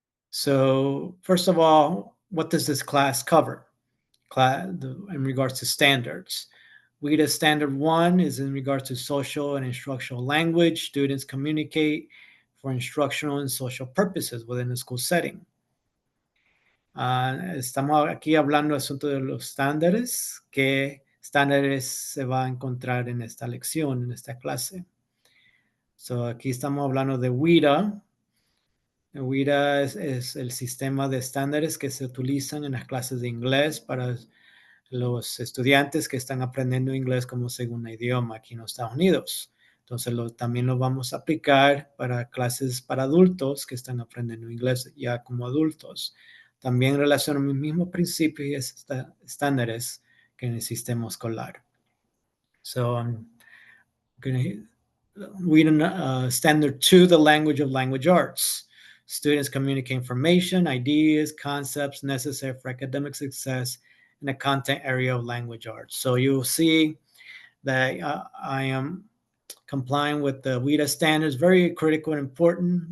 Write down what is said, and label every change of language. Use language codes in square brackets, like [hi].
[en] So first of all, what does this class cover? In regards to standards. WIDA Standard 1 is in regards to social and instructional language. Students communicate for instructional and social purposes within the school setting. [es] Estamos aquí hablando del asunto de los estándares. ¿Qué estándares se va a encontrar en esta lección, en esta clase? So, aquí estamos hablando de WIDA. WIDA es el sistema de estándares que se utilizan en las clases de inglés para los estudiantes que están aprendiendo inglés como segundo idioma aquí en los Estados Unidos. Entonces, también lo vamos a aplicar para clases para adultos que están aprendiendo inglés ya como adultos. También relacionan los mismos principios y estándares que en el sistema escolar. [en] So, I'm going to read standard 2, the language of language arts. Students communicate information, ideas, concepts necessary for academic success in the content area of language arts. So you'll see that I am complying with the WIDA standards, very critical and important.